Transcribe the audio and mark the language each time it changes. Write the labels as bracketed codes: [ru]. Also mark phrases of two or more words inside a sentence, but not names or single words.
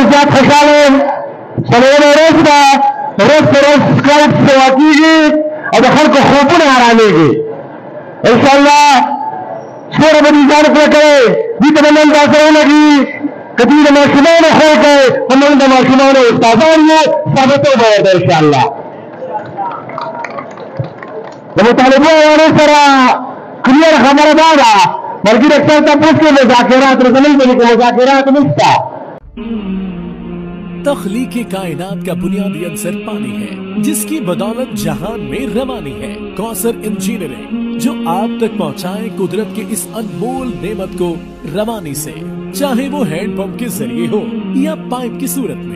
[ps] زیات خوشحاله یم څلورمه ورځ ده ورځ په ورځ کلاود سوا کېږي او د خلکو خوبونه ارامېږي انشاءالله څومره به دې ځان پرې کوئ دې ته به نن دا څه ولګي که دوی د ماشومانو خوی کوئ خو موږ د ماشومانو استادان یو ثابتو به ورته انشاءالله د مطالبو حوالې سره کلیر خبره دا ده ملګري اکثر تپوس کې مذاکرات رسنۍ باندې کې مذاکرات نشته [ur] تخلیقِ کائنات کا بنیادی عنصر پانی ہے، جس کی بدولت جہان میں روانی ہے. کوثر انجینئرنگ جو آپ تک پہنچائے قدرت کے اس انمول نعمت کو روانی سے، چاہے وہ [en] hand pump [ur] کے ذریعے ہو یا پائپ کی صورت میں.